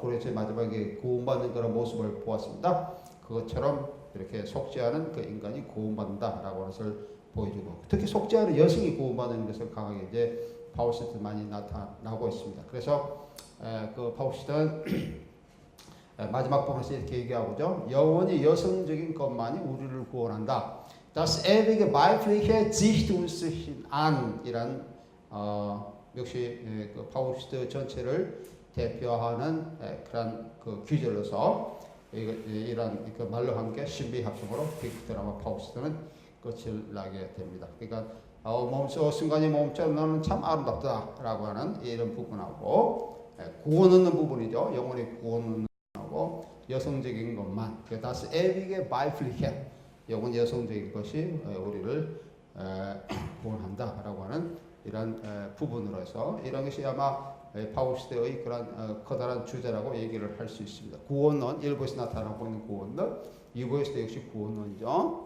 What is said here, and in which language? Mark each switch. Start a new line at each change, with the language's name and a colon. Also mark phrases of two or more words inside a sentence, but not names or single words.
Korean: 그레첸이 마지막에 구원받는 그런 모습을 보았습니다. 그것처럼 이렇게 속죄하는 그 인간이 구원받는다라고 하는 것을 보여주고, 특히 속죄하는 여성이 구원받는 것을 강하게 이제 파우스트 많이 나타나고 있습니다. 그래서 그 파우스트는 마지막 부분에서 이렇게 얘기하고죠. 영원히 여성적인 것만이 우리를 구원한다.
German: Das ewige weibliche Sicht uns an
Korean: 이란 역시 그 파우스트 전체를 대표하는 그런 그 귀절로서 이런 그 말로 함께 신비학적으로 빅드라마 파우스트는 끝을 나게 됩니다. 그러니까 순간이 멈춰 너는 참 아름답다라고 하는 이런 부분하고 구원 얻는 부분이죠. 영혼의 구원 얻는 부분하고 여성적인 것만
German: das ewige weibliche
Korean: 영혼 여성적인 것이 우리를 구원한다라고 하는 이런 부분으로 해서 이런 것이 아마 파우스트의 그런 커다란 주제라고 얘기를 할 수 있습니다. 구원론, 1부에서 나타나고 있는 구원론, 2부에서도 역시 구원론이죠.